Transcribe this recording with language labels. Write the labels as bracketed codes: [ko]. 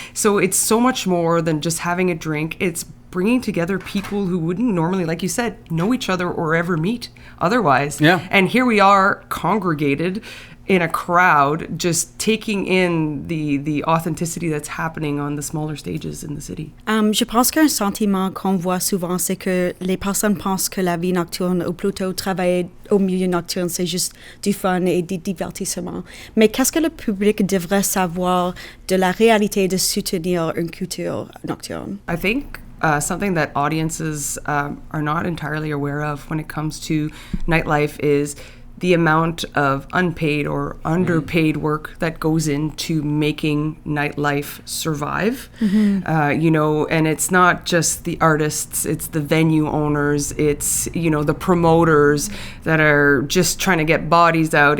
[en] So it's so much more than just having a drink. It's bringing together people who wouldn't normally, like you said, know each other or ever meet otherwise. Yeah. And here we are congregated in a crowd, just taking in the authenticity that's happening on the smaller stages in the city. [fr] Je pense qu'un sentiment qu'on voit souvent, c'est que les personnes pensent que la vie nocturne, ou plutôt travailler au milieu nocturne, c'est juste du fun et du divertissement. Mais qu'est-ce que le public devrait savoir de la réalité de soutenir une culture nocturne? [en] I think something that audiences are not entirely aware of when it comes to nightlife is the amount of unpaid or underpaid work that goes into making nightlife survive. And it's not just the artists, it's the venue owners, it's, the promoters that are just trying to get bodies out.